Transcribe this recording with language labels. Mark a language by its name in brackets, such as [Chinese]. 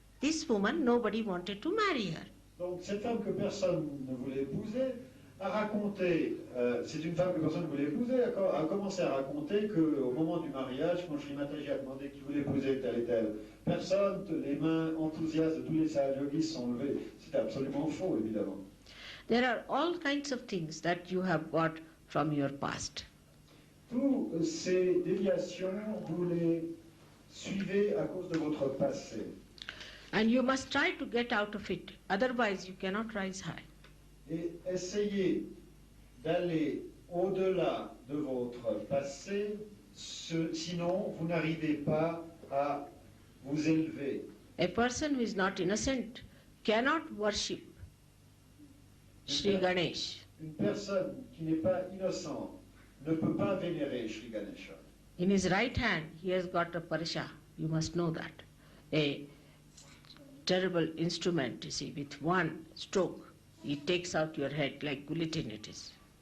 [English] This woman, nobody wanted to marry her. [French] Donc cette femme que personne ne voulait épouser a raconté, c'est une femme que personne ne voulait épouser, a commencé à raconter qu'au moment du mariage, quand Shri Mataji a demandé qui voulait épouser telle et telle personne, les mains enthousiastes de tous les Sahajogis se sont levées. C'était absolument faux, évidemment. [English] There are all kinds of things that you have got from your past. [French] Toutes ces déviations, vous les suivez à cause de votre passé. [English] And you must try to get out of it, otherwise you cannot rise high. [French] Et essayez d'aller au-delà de votre passé, sinon vous n'arrivez pas à vous élever. [English] A person who is not innocent cannot worship Shri Ganesha. [French] Une personne qui n'est pas innocente ne peut pas vénérer Shri Ganesha. [English] In his right hand he has got a parasha, you must know that. A terrible instrument, you see, with one stroke. It takes out your head like guillotine it is.